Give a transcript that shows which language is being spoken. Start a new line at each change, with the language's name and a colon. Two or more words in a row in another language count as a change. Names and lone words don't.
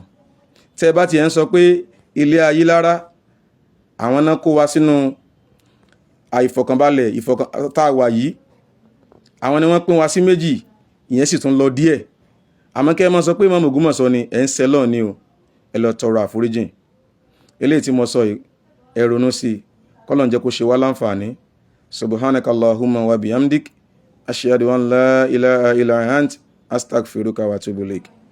Yoruba: Tẹ́ bá ti ẹ̀ ń sọ pé ilé ayé lára àwọn náà kó wa sínú àìfọ̀kànbalẹ̀ tá a wà yìí, àwọn ni wọ́n pín wa sí méjì, ìyẹn sì tún lọ díẹ̀. Àmọ́ kẹ́ ẹ má sọ pé Ìmáàmù Ògbómọ̀ṣọ́ ni ẹ̀ ń ṣẹ Ọlọ́run ni o. Ẹ lọ tọrọ àforíjìn. Eléyìí tí mo sọ yìí, ẹ ronú sí i. Kọ́lọ́run jẹ́ kó ṣe wá láǹfààní.
Arabic: سبحانك اللهم وبحمدك. أشهد أن لا إله إلا أنت. أستغفرك وأتوب إليك.